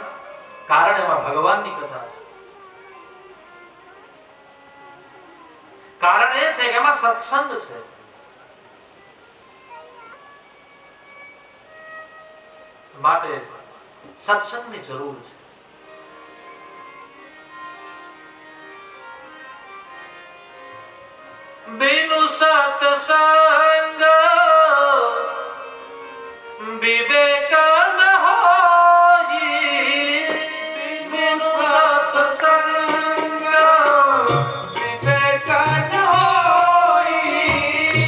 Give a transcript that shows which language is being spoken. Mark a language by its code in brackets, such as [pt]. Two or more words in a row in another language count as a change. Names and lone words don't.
[gu] કારણ એમાં ભગવાનની કથા છે. કારણ એ છે કે એમાં સત્સંગ છે. માટે સત્સંગની જરૂર છે. [awa] बिनु सत्संग विवेक न होई. बिनु सत्संग विवेक न होई.